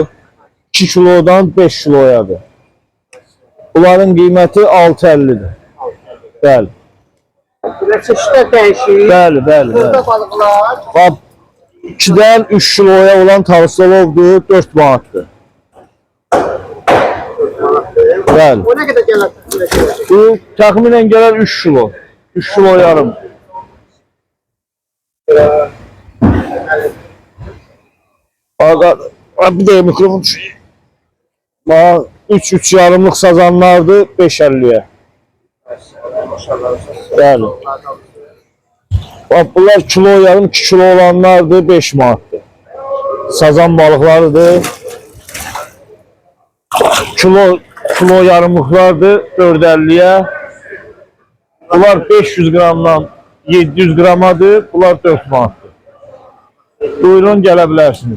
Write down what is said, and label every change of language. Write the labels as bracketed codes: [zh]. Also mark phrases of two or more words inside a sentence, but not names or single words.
[az] 2 kilodan 5 kiloyadır. Bunların qiyməti 6.50-dir. Bəli. [tr] Çeşitler değişir. [az] Bəli, bəli. Burada balıklar. Bax, 2-dən 3 kiloya olan tavsiyalovdur, 4 manatdır. Bəli. [tr] O ne kadar gelir? [az] Bu təxminən gələr 3 kilo. 3 kilo yarım. [tr] Bir de mikrofon düşüyor. [az] 3 yarımlıq sazanlardır 5.50'ye. Yani. Bak bunlar kilo yarım 2 kilo olanlardır 5 manatdır. Sazan balıqlarıdır. Kilo yarımlıqlardır 4.50'ye. Bunlar 500 qramdan 700 qramadır. Bunlar 4 manatdır. Buyurun gələ bilərsiniz.